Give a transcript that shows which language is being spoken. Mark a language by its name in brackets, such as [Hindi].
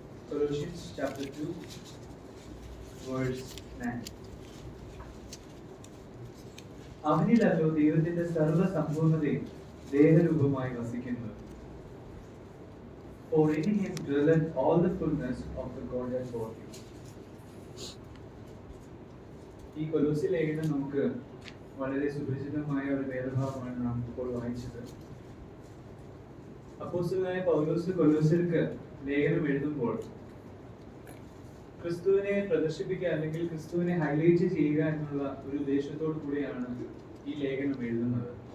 [English] Colossians chapter 2 verse 9. [Malayalam] അവനിലല്ലോ ദൈവത്തിന്റെ സർവ്വസമ്പൂർണ്ണതയും ദേഹരൂപമായി വസിക്കുന്നത്. [English] For in him dwelleth all the fullness of the Godhead bodily. [Malayalam] ഈ കൊലോസ്യ ലേഖനം നമുക്ക് വളരെ സുപരിചിതമായ ഒരു വേദഭാവമാണ് നാം ഇപ്പോൾ വായിച്ചത്. അപ്പോസ്തലനായ പൗലോസ് കൊലോസ്യർക്ക് ലേഖനം എഴുതുമ്പോൾ ക്രിസ്തുവിനെ പ്രദർശിപ്പിക്കുക അല്ലെങ്കിൽ ക്രിസ്തുവിനെ ഹൈലൈറ്റ് ചെയ്യുക എന്നുള്ള ഒരു ഉദ്ദേശത്തോടു കൂടിയാണ് ഈ ലേഖനം എഴുതുന്നത്.